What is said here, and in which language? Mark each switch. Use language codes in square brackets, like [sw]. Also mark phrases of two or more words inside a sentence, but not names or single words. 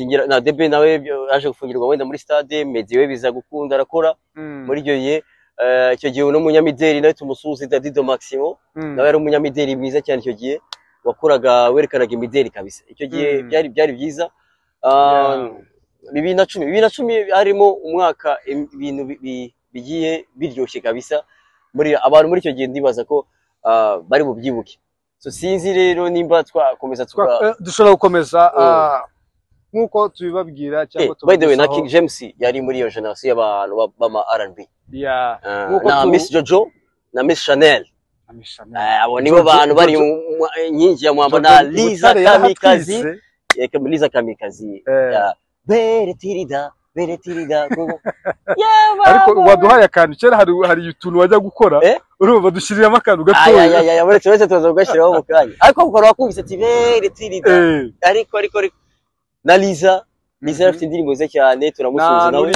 [rw] na Debe nawe aje gufungirwa wenda muri stade Meddy we biza gukunda arakora muri iryo gihe icyo gihe no munyamideli nawe tumusuhuze Dadido Maximo nawe yari umunyamideli mwiza cyane icyo gihe wakoraga werekanaga imideli kabisa icyo gihe byari byiza 2010 harimo umwaka ibintu bigiye biryoshye kabisa muri abantu muri icyo gihe ndibaza ko bari bubyibuke. So sinzi rero nimba twakomeza dushobora gukomeza nkuko tubibabwira cyangwa [en] by the way [rw] na King James yari muri iyo generation y'abantu bama R&B na Miss Jojo na Miss Chanel abo nibo bantu bari nyingi ya mwamba na Liza Kamikazi beretirida ariko waduhaye akantu kera hari utuntu wajya gukora urumva dushiriramo akantu gatoya ya wese tuza kugashyiraho mu kanya ariko ukora wakubise ati beretirida ariko na Liza afite indirimbo ze cyane turamusubiza nawe